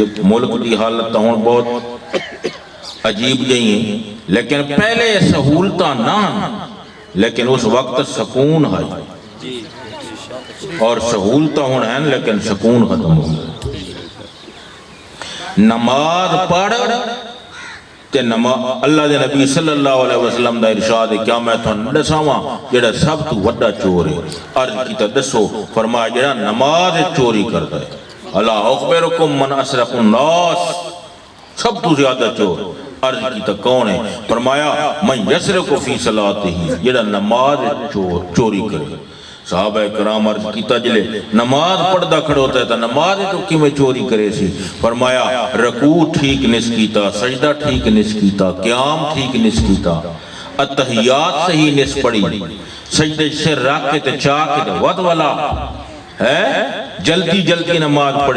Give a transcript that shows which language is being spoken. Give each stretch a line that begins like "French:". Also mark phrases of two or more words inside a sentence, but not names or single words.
Punjabi: ملک دی حالت ہون بہت عجیب جئی ہیں لیکن پہلے سہولتاں نہ لیکن اس وقت سکون ہے اور سہولتاں ہون ہیں لیکن سکون ختم ہو گیا. نماز پڑھ تے اللہ دے نبی
Arabic: صلی اللہ علیہ وسلم
Punjabi: دا ارشاد ہے کیا میں تو دساواں جڑا سب تو وڈا چور ہے. عرض کیتا دسو. فرمایا جڑا نماز چوری کرتا ہے.
Arabic: الا اخبرکم من اسرق الناس
Punjabi: سب تو زیادہ چور. عرض کیتا کون ہے؟ فرمایا
Arabic: من یسرق فی صلاتہ
Punjabi: جڑا نماز چوری کرے. صحابہ کرام عرض کیتا جلے نماز پڑھدا کھڑا ہوتا ہے تا نماز تو کی میں چوری کرے سی. فرمایا رکوع ٹھیک نس کیتا, سجدہ ٹھیک نس کیتا, قیام ٹھیک نس کیتا, اتحیات صحیح نس پڑی, سجدے سے رکھ کے تے چاہ کے تے ود والا ہے جلدی جلدی نماز پڑھی.